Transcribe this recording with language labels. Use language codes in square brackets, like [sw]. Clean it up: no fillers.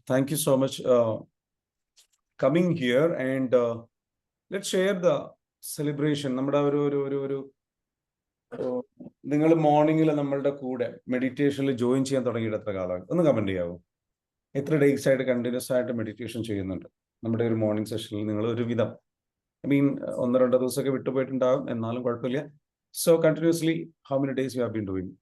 [en] Thank you so much coming here and let's share the celebration. [ml] നമ്മുടെ ഒരു നിങ്ങൾ മോർണിംഗിൽ നമ്മളുടെ കൂടെ മെഡിറ്റേഷനിൽ ജോയിൻ ചെയ്യാൻ തുടങ്ങിയിട്ട് എത്ര കാലമായി? ഒന്ന് കമന്റ് ചെയ്യാവോ? എത്ര ഡേയ്സ് ആയിട്ട് കണ്ടിന്യൂസ് ആയിട്ട് മെഡിറ്റേഷൻ ചെയ്യുന്നുണ്ട് നമ്മുടെ ഒരു മോർണിംഗ് സെഷനിൽ? നിങ്ങൾ ഒരു വിധം, ഐ മീൻ 1-2 ദിവസമൊക്കെ വിട്ടുപോയിട്ടുണ്ടാകും, എന്നാലും കുഴപ്പമില്ല. [en] So continuously, how many days you have been doing?